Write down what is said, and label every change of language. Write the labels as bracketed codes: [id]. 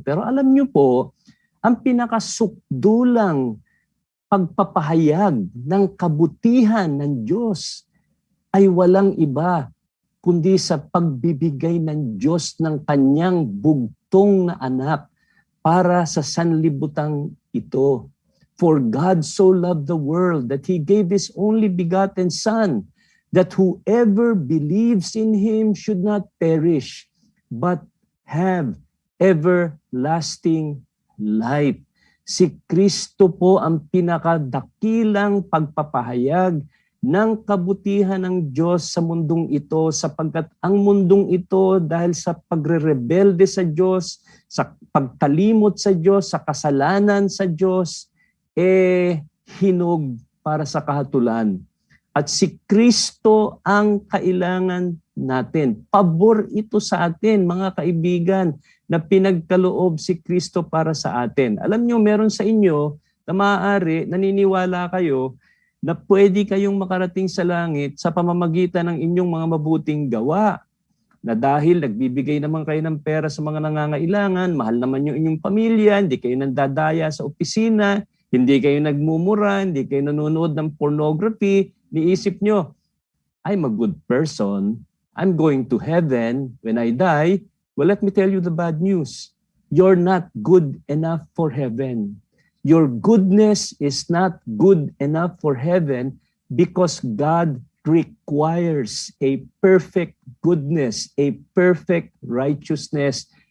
[tl] Pero alam niyo po, ang pinakasukdulang pagpapahayag ng kabutihan ng Diyos ay walang iba kundi sa pagbibigay ng Diyos ng Kanyang bugtong na anak para sa sanlibutang ito. [en] For God so loved the world that He gave His only begotten Son, that whoever believes in Him should not perish, but have everlasting life. [tl] Si Kristo po ang pinakadakilang pagpapahayag ng kabutihan ng Diyos sa mundong ito, sapagkat ang mundong ito dahil sa pagre-rebelde sa Diyos, sa pagtalimot sa Diyos, sa kasalanan sa Diyos, hinog para sa kahatulan. At si Kristo ang kailangan natin. Pabor ito sa atin, mga kaibigan, na pinagkaloob si Kristo para sa atin. Alam nyo, meron sa inyo na maaari, naniniwala kayo na pwede kayong makarating sa langit sa pamamagitan ng inyong mga mabuting gawa. Na dahil nagbibigay naman kayo ng pera sa mga nangangailangan, mahal naman yung inyong pamilya, hindi kayo nandadaya sa opisina, hindi kayo nagmumura, hindi kayo nanonood ng pornography, niisip nyo, [en] I'm a good person, I'm going to heaven when I die. Well, let me tell you the bad news. You're not good enough for heaven. Your goodness is not good enough for heaven because God requires a perfect goodness, a perfect righteousness.